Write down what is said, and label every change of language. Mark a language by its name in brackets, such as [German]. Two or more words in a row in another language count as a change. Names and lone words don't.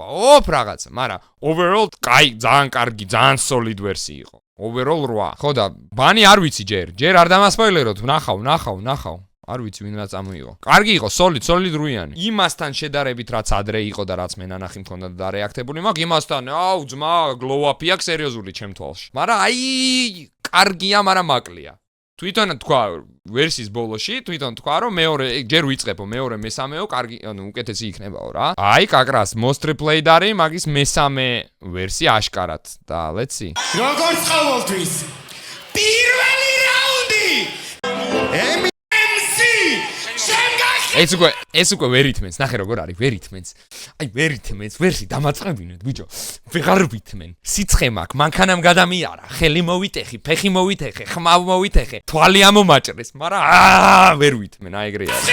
[Georgian] რაღაცა, მაგრამ overall ძალიან კარგი, ძალიან solid ვერსი იყო. Overall 8. ხო და ბანი არ ვიცი ჯერ არ დამასპოილეროთ, ვნახავ. არ ვიცი ვინ რა წამოიღო. კარგი იყო, solid 8-იანი. იმასთან შედარებით რაც ადრე იყო და რაც მე ნანახი მქონდა და რეაქტებული მაქვს, იმასთან, ძმა, [English] glow up- [Georgian] ია სერიოზული ჩემ თვალში. მაგრამ აი კარგია, მაგრამ მაკლია. თვითონ თქვა ვერსის ბოლოში, რომ მეორე ჯერ ვიწყებო, მეორე მესამეო კარგი, ანუ უკეთესი იქნებაო რა. აი, კაკრას [English] most replayed [Georgian] არის, მაგის მესამე ვერსი აშკარად და [English] let's see. [Georgian] როგორც ყოველთვის პირველი რაუნდი ეს უკვე ვერითმენს, ნახე როგორ არის, ვერითმენს. აი, ვერითმენს, ვერსი დამაწყებინეთ, ბიჭო. ვეღარ ვითმენ. სიცხე მაქვს, მანქანამ გადამიარა, ხელი მოვიტეხი, ფეხი მოვიტეხე, ხმავ მოვიტეხე, თვალი ამომაჭრეს, მაგრამ ვერ ვითმენ, აი ეგრე არის.